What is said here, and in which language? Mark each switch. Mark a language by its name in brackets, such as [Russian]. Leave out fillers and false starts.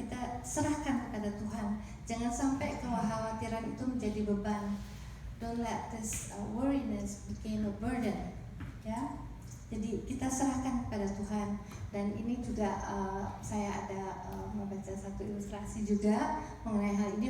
[Indonesian] Kita serahkan kepada Tuhan. Jangan sampai kekhawatiran itu menjadi beban. [English] Don't let this worriness become a burden, ya. [Indonesian] Jadi kita serahkan kepada Tuhan. Dan ini juga saya ada membaca satu ilustrasi juga mengenai hal ini.